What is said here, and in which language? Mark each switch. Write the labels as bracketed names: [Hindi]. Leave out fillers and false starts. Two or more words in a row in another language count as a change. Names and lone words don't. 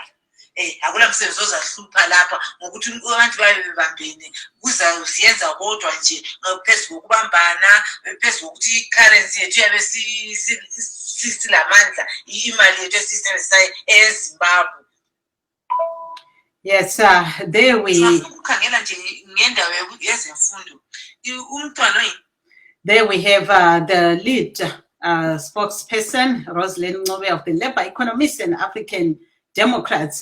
[North Ndebele] Akula msebenzi ozahlupha lapha ngokuthi abantu babe bebambene, kuzayenza kodwa nje phezu kokubambana, phezu kokuthi i-currency yethu yabe silamandla, imali yethu esiyisebenzisayo eZimbabwe. [English] Yes, there we. There we have the lead spokesperson, Rosalind Ncube of the Labour Economists and African Democrats.